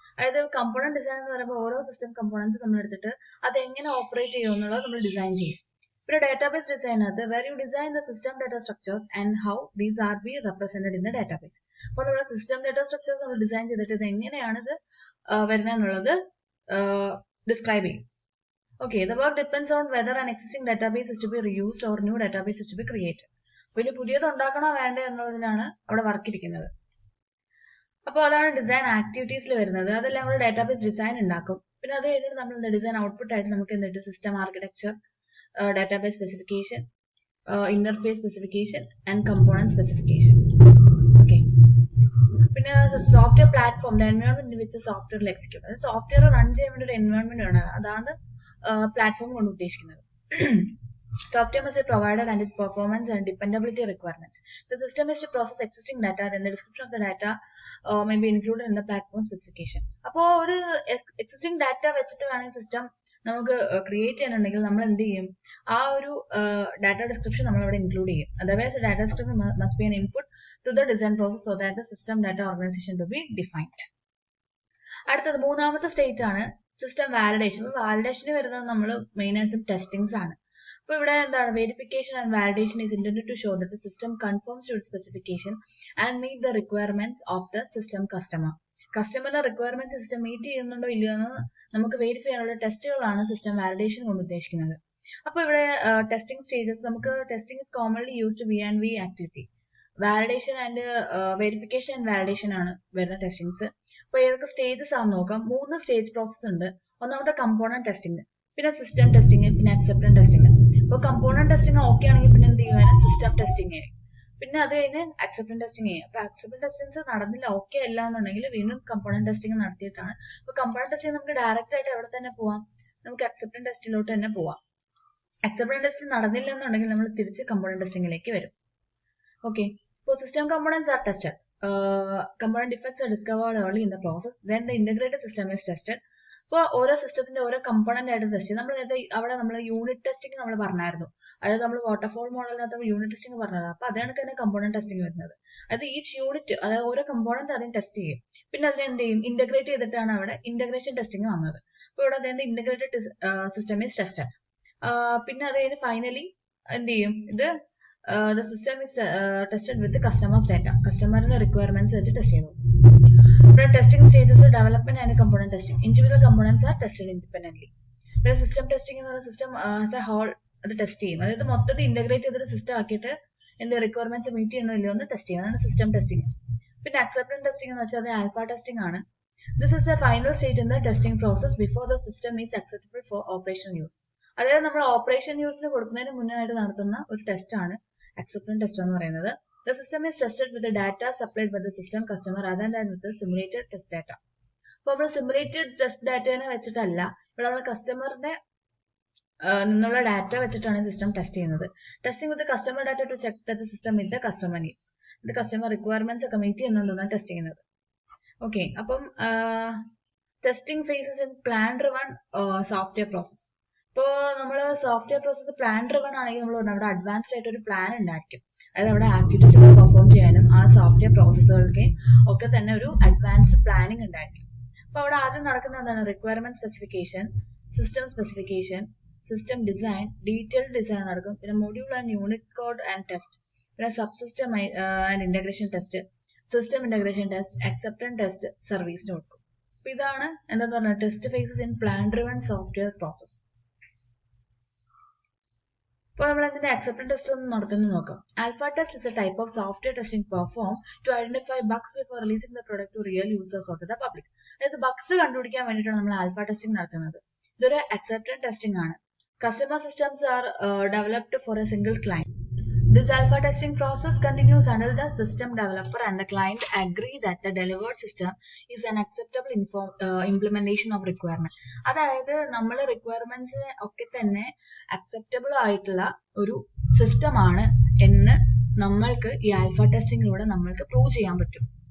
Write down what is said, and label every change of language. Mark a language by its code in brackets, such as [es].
[ml] അതായത് component design എന്ന് പറയുമ്പോൾ ഓരോ സിസ്റ്റം കമ്പോണൻസ് നമ്മൾ എടുത്തിട്ട് അത് എങ്ങനെ ഓപ്പറേറ്റ് ചെയ്യും എന്നുള്ളത് നമ്മൾ ഡിസൈൻ ചെയ്യും. പിന്നെ database ഡിസൈനകത്ത് [en] Where you design the system data structures and how these are be represented in the database. [ml] അപ്പോൾ നമ്മുടെ സിസ്റ്റം ഡാറ്റ സ്ട്രക്ചേഴ്സ് നമ്മൾ ഡിസൈൻ ചെയ്തിട്ട് ഇത് എങ്ങനെയാണ് ഇത് വരുന്നത് എന്നുള്ളത് ഡിസ്ക്രൈബ് ചെയ്യും. [en] Okay, the work depends on whether an existing database is to be reused or new database is to be created. [ml] അപ്പോൾ പുതിയത് ഉണ്ടാക്കണോ വേണ്ടേ എന്നുള്ളതിനാണ് അവിടെ വർക്ക് ഇരിക്കുന്നത്. അപ്പോൾ അതാണ് ഡിസൈൻ ആക്ടിവിറ്റീസിൽ വരുന്നത്. അതെല്ലാം നമ്മൾ ഡാറ്റാബേസ് ഡിസൈൻ ഉണ്ടാക്കും. പിന്നെ അത് കഴിഞ്ഞിട്ട് നമ്മൾ ഡിസൈൻ ഔട്ട്പുട്ട് ആയിട്ട് നമുക്ക് എന്തിട്ട് system architecture, database specification, interface specification and component specification. Okay, പിന്നെ [en] Software platform, the environment in which software execute. [ml] അതായത് സോഫ്റ്റ്വെയർ റൺ ചെയ്യാൻ വേണ്ടി ഒരു എൻവയോൺമെന്റ് ആണ്, അതാണ് പ്ലാറ്റ്ഫോം കൊണ്ട് ഉദ്ദേശിക്കുന്നത്. [en] Software must be provided and its performance and dependability requirements. The system is to process existing data, then the description of the data may be included in the platform specification. [ml] അപ്പോൾ ഒരു existing data വെച്ചിട്ട് വേണമെങ്കിൽ system നമുക്ക് create ചെയ്യാനുണ്ടെങ്കിൽ നമ്മൾ എന്ത് ചെയ്യും, ആ ഒരു ഡാറ്റ ഡിസ്ക്രിപ്ഷൻ നമ്മൾ അവിടെ ഇൻക്ലൂഡ് ചെയ്യും. [en] Otherwise data description must be an input to the design process so that the system data organization to be defined. [ml] അടുത്തത് മൂന്നാമത്തെ സ്റ്റേറ്റ് ആണ് സിസ്റ്റം വാലിഡേഷൻ. അപ്പോൾ വാലിഡേഷന് വരുന്നത് നമ്മൾ മെയിൻ ആയിട്ടും ടെസ്റ്റിംഗ്സ് ആണ്. അപ്പോൾ ഇവിടെ എന്താണ് [en] Verification and validation is intended to show that the system confirms to specification and meet the requirements of the system customer. [ml] കസ്റ്റമറിന്റെ requirement system meet ചെയ്യുന്നുണ്ടോ ഇല്ലയോ എന്ന് നമുക്ക് വെരിഫൈ ചെയ്യാനുള്ള ടെസ്റ്റുകളാണ് സിസ്റ്റം വാലിഡേഷൻ കൊണ്ട് ഉദ്ദേശിക്കുന്നത്. അപ്പോൾ ഇവിടെ ടെസ്റ്റിംഗ് സ്റ്റേജസ്, നമുക്ക് [en] Testing is commonly used V&V activity. [ml] Validation and verification and validation ആണ് വരുന്ന ടെസ്റ്റിംഗ്സ്. അപ്പോൾ ഏതൊക്കെ സ്റ്റേജസ് ആണെന്ന് നോക്കാം. 3 സ്റ്റേജ് പ്രോസസ് ഉണ്ട്. ഒന്നാമത്തെ കമ്പോണന്റ് ടെസ്റ്റിംഗ്, പിന്നെ സിസ്റ്റം ടെസ്റ്റിംഗ്, പിന്നെ അക്സെപ്റ്റൻസ് ടെസ്റ്റിംഗ്. അപ്പോൾ കമ്പോണന്റ് ടെസ്റ്റിംഗ് ഓക്കെ ആണെങ്കിൽ പിന്നെ എന്ത് ചെയ്യുവാണ്, സിസ്റ്റം ടെസ്റ്റിംഗ് ചെയ്യും. പിന്നെ അത് കഴിഞ്ഞ് അക്സെപ്റ്റൻസ് ടെസ്റ്റിംഗ് ചെയ്യും. അപ്പോൾ അക്സെപ്റ്റൻസ് ടെസ്റ്റിംഗ്സ് നടന്നില്ല, ഓക്കെ അല്ല എന്നുണ്ടെങ്കിൽ വീണ്ടും കമ്പോണന്റ് ടെസ്റ്റിംഗ് നടത്തിയിട്ടാണ്. അപ്പോൾ കമ്പോണന്റ് ടെസ്റ്റിംഗ് നമുക്ക് ഡയറക്റ്റ് ആയിട്ട് എവിടെ തന്നെ പോവാം, നമുക്ക് അക്സെപ്റ്റൻസ് ടെസ്റ്റിലോട്ട് തന്നെ പോവാം. അക്സെപ്റ്റൻസ് ടെസ്റ്റ് നടന്നില്ല എന്നുണ്ടെങ്കിൽ നമ്മൾ തിരിച്ച് കമ്പോണന്റ് ടെസ്റ്റിംഗിലേക്ക് വരും. [en] Okay, so system components are tested. Component defects are discovered early in the process. Then the integrated system is tested. [ml] അപ്പോൾ ഓരോ സിസ്റ്റത്തിന്റെ ഓരോ കമ്പോണന്റ് ആയിട്ട് ടെസ്റ്റ് ചെയ്യും. നമ്മൾ നേരത്തെ അവിടെ നമ്മൾ യൂണിറ്റ് ടെസ്റ്റിംഗ് നമ്മൾ പറഞ്ഞായിരുന്നു. അതായത് നമ്മൾ വാട്ടർഫോൾ മോഡലിനകത്ത് യൂണിറ്റ് ടെസ്റ്റിംഗ് പറഞ്ഞത്. അപ്പോൾ അതാണ് തന്നെ കമ്പോണന്റ് ടെസ്റ്റിംഗ് വരുന്നത്. അതായത് ഈച്ച് യൂണിറ്റ്, അതായത് ഓരോ കമ്പോണന്റ് അതിന് ടെസ്റ്റ് ചെയ്യും. പിന്നെ അതിനെ എന്ത് ചെയ്യും, ഇന്റഗ്രേറ്റ് ചെയ്തിട്ടാണ് അവിടെ ഇന്റഗ്രേഷൻ ടെസ്റ്റിംഗ് വന്നത്. അപ്പോൾ ഇവിടെ അതായത് [en] Integrated system is tested. [ml] പിന്നെ അത് കഴിഞ്ഞ് ഫൈനലി എന്ത് ചെയ്യും, ഇത് [en] the system is tested with the customer's data. [ml] Customer requirements വെച്ച് ടെസ്റ്റ് ചെയ്യുന്നു. ഇവിടെ testing stages development and component testing. [en] Individual components are tested independently. [ml] പിന്നെ സിസ്റ്റം ടെസ്റ്റിംഗ് എന്ന് പറയുന്ന സിസ്റ്റം ആസ് എ ഹോൾ അത് ടെസ്റ്റ് ചെയ്യും. അതായത് മൊത്തത്തിൽ ഇന്റഗ്രേറ്റ് ചെയ്തൊരു സിസ്റ്റം ആക്കിയിട്ട് എന്ത് റിക്വയർമെന്റ്സ് മീറ്റ് ചെയ്യുന്നില്ലയോ എന്ന് ടെസ്റ്റ് ചെയ്യും. അതാണ് സിസ്റ്റം ടെസ്റ്റിംഗ്. പിന്നെ അക്സെപ്റ്റൻസ് ടെസ്റ്റിംഗ് എന്ന് വെച്ചാൽ അത് ആൽഫ ടെസ്റ്റിംഗ് ആണ്. [en] This is a final stage in the testing process before the system is acceptable for operation use. [ml] അതായത് നമ്മൾ ഓപ്പറേഷൻ യൂസിന് കൊടുക്കുന്നതിന് മുന്നായിട്ട് നടത്തുന്ന ഒരു ടെസ്റ്റ് ആണ് acceptance test എന്ന് പറയുന്നത്. [en] The system is tested with the data supplied by the system customer rather than with the simulated test data. [ml] അപ്പോൾ നമ്മൾ സിമുലേറ്റഡ് ടെസ്റ്റ് ഡാറ്റേനെ വെച്ചിട്ടല്ല, ഇവിടെ നമ്മൾ കസ്റ്റമറിന്റെ നിന്നുള്ള ഡാറ്റ വെച്ചിട്ടാണ് സിസ്റ്റം ടെസ്റ്റ് ചെയ്യുന്നത്. [en] testing with customer data to check that the system with the customer needs, [ml] ഇത് customer requirements ഒക്കെ meet ചെയ്യുന്നുണ്ടെന്നാണ് test ചെയ്യുന്നത്. ഓക്കെ, അപ്പം [en] Testing phases in plan driven software process. [ml] ഇപ്പോൾ നമ്മൾ സോഫ്റ്റ്വെയർ പ്രോസസ് പ്ലാൻ ഡ്രിവൺ ആണെങ്കിൽ നമ്മൾ അവിടെ അഡ്വാൻസ്ഡ് ആയിട്ട് ഒരു പ്ലാൻ ഉണ്ടായിരിക്കും. അതായത് അവിടെ ആക്ടിവിറ്റീസ് ഒക്കെ പെർഫോം ചെയ്യാനും ആ സോഫ്റ്റ്വെയർ പ്രോസസ്സുകൾക്ക് ഒക്കെ തന്നെ ഒരു അഡ്വാൻസ്ഡ് പ്ലാനിങ് ഉണ്ടായിരിക്കും. അപ്പോൾ അവിടെ ആദ്യം നടക്കുന്ന എന്താണ്, requirement specification, system specification, system design, detailed design നടക്കും. പിന്നെ module and unit code and test. [en] പിന്നെ subsystem and integration test, system integration test, acceptance test, [ml] സർവീസിന് കൊടുക്കും. അപ്പോൾ ഇതാണ് എന്താന്ന് പറഞ്ഞാൽ [en] Test phases in plan driven software process. [ml] ഇപ്പോൾ നമ്മൾ അതിന്റെ acceptance test ഒന്ന് നടത്തുന്നത് നോക്കാം. [en] Alpha test is a type of software testing performed to identify bugs before releasing the product to real users or to the public. [ml] അതായത് Bugs കണ്ടുപിടിക്കാൻ വേണ്ടിയിട്ടാണ് നമ്മൾ ആൽഫ ടെസ്റ്റിംഗ് നടത്തുന്നത്. ഇതൊരു acceptance testing ആണ്. [en] Customer systems are developed for a single client. This alpha testing process continues until the system developer and the client agree that the delivered system is an acceptable implementation of requirement. [ml] അതായത് നമ്മൾ റിക്വയർമെന്റ്സിനെ ഒക്കെ തന്നെ acceptable ആയിട്ടുള്ള ഒരു system ആണ് എന്ന് നമ്മൾക്ക് ഈ ആൽഫ ടെസ്റ്റിംഗിലൂടെ നമ്മൾക്ക് പ്രൂവ് ചെയ്യാൻ പറ്റും.